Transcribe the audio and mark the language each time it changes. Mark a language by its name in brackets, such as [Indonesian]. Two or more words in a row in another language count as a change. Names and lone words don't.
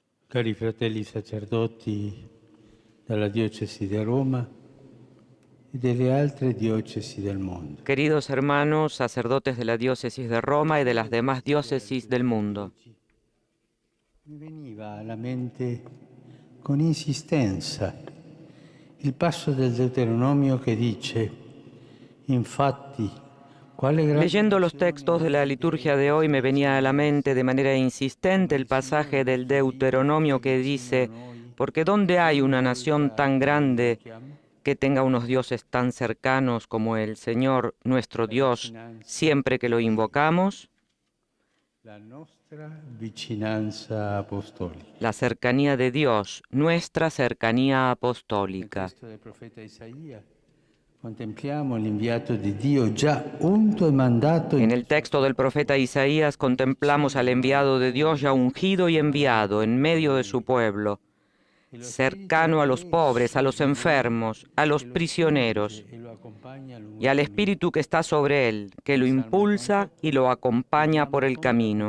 [Italian] Cari fratelli sacerdoti della diocesi di Roma e delle altre diocesi del mondo. [Spanish] Queridos hermanos, sacerdotes de la diócesis de Roma y de las demás diócesis del mundo, [Italian] Mi veniva alla mente con insistenza il passo del Deuteronomio che dice, infatti, quale grande [Spanish] leyendo los [Italian] nazione [Spanish] textos de la liturgia de hoy me venía a la mente de manera insistente el pasaje del Deuteronomio que dice, porque ¿dónde hay una nación tan grande que tenga unos dioses tan cercanos como el Señor nuestro Dios siempre que lo invocamos? [Italian] la nostra vicinanza apostolica. [Spanish] La cercanía de Dios, nuestra cercanía [Italian] Nel [Spanish] apostólica. [Italian] testo del profeta Isaia contempliamo l'inviato di Dio già unto e mandato [Spanish] En el texto del profeta Isaías contemplamos al enviado de Dios ya ungido y enviado en medio de su pueblo, cercano a los pobres, a los enfermos, a los prisioneros, y al Espíritu que está sobre él, que lo impulsa y lo acompaña por el camino.